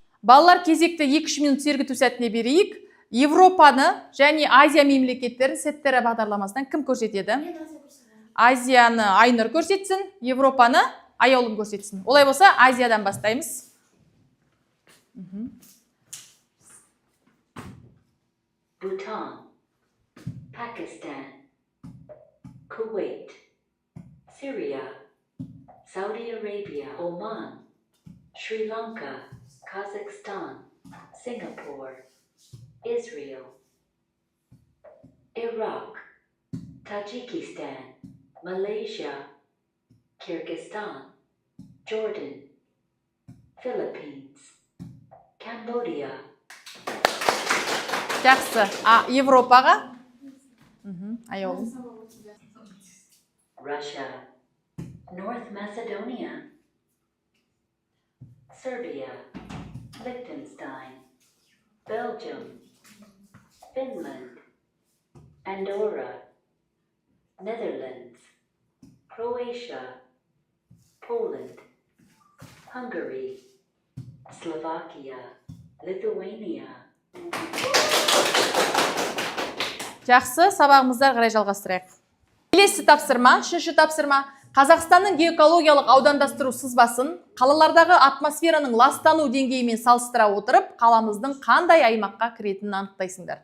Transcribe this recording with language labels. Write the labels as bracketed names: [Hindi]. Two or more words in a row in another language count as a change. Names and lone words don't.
[Kazakh] Балалар кезекті 2-3 минут сергіту сәтіне берейік. Европаны және Азия мемлекеттерін сеттері бағдарламасынан кім көрсетеді? Азияны Айнұр көрсетсін, Европаны Аяулым көрсетсін. Олай болса, Азиядан бастаймыз. Bhutan, Pakistan, Kuwait, Syria, Saudi Arabia, Oman, Sri Lanka, Kazakhstan, Singapore, Israel, Iraq, Tajikistan, Malaysia, Kyrgyzstan, Jordan, Philippines, Cambodia. Жақсы. Европаға? Аяулым. Russia, North Macedonia, Serbia, Liechtenstein, Belgium, Finland, Andorra, Netherlands, Croatia, Poland, Hungary, Slovakia, Lithuania. Жақсы, сабағымыздар қарай жалғастырайық. Келесі тапсырма, үшінші тапсырма. Қазақстанның геокологиялық аудандастыру сызбасын қалалардағы атмосфераның ластану деңгейімен салыстыра отырып, қаламыздың қандай аймаққа кіретінін анықтайсыңдар.